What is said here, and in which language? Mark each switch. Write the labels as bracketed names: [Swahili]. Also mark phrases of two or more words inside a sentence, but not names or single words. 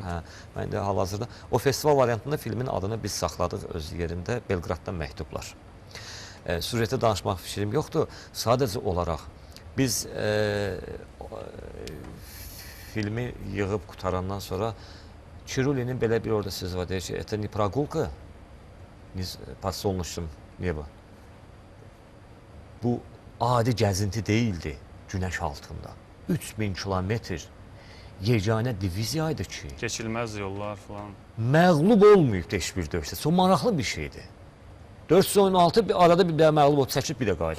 [Azerbaijani] Mən də hal-hazırda o festival variantında filmin adını biz saxladıq öz yerində, Belqraddan məktublar. Süjetə danışmaq fikrim yoxdur. Sadəcə olaraq biz filmi yığıb qutarandan sonra Çirulinin belə bir orada sözü var, deyir ki, [Russian] это не прогулка, по солнечным небо. [Azerbaijani] Bu adi gəzinti deyildi günəş altında. 3000 kilometr yeganə diviziyaydı ki, keçilməz yollar falan. Məğlub olmayıb heç bir döyüşdə. Çox maraqlı bir şeydir. 416 arada bir məğlub olub, çəkib bir də qayıdıb.